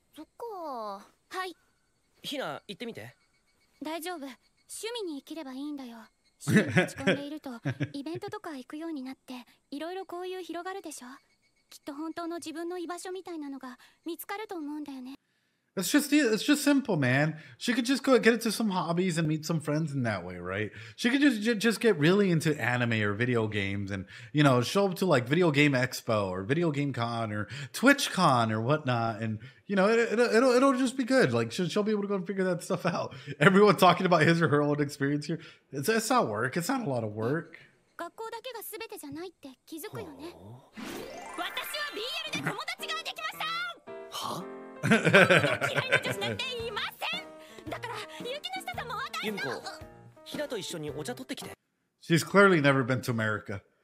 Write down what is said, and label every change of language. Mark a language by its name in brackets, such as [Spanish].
[Japanese] そっか。はい。ひな言ってみて。大丈夫。趣味に生きればいいんだよ。趣味に打ち込んでいるとイベントとか行くようになっていろいろ交友広がるでしょ。きっと本当の自分の居場所みたいなのが見つかると思うんだよね。 [English] It's just simple, man. She could just go get into some hobbies and meet some friends in that way, right? She could just get really into anime or video games and, you know, show up to like Video Game Expo or Video Game Con or Twitch Con or whatnot. And, you know, it'll just be good. Like she'll be able to go and figure that stuff out. Everyone talking about his or her own experience here. It's not work. It's not a lot of work. [Japanese] 学校だけが全てじゃないって気づくよね。私は BL で友達ができました。は？嫌いな女子なんていません。だから雪の下さんも私の。ユミコ、ひなと一緒にお茶取ってきて。 [English] She's clearly never been to America.